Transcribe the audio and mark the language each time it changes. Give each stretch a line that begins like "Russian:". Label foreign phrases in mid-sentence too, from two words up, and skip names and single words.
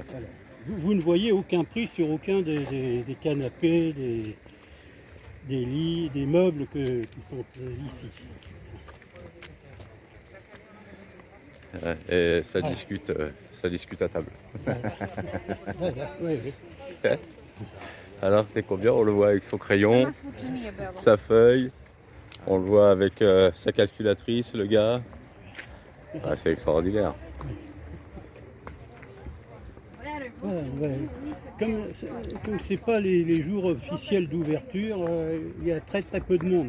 French: Vous ne voyez aucun prix sur aucun des canapés, des lits, des meubles qui sont ici. Et ça discute à table. Ouais. Alors, c'est combien? On le voit avec son crayon, Sama svučenije bilo. sa feuille. On le voit avec sa calculatrice, le gars. Ah, c'est extraordinaire. Ouais. Comme c'est pas les jours officiels d'ouverture, il y a très peu de monde.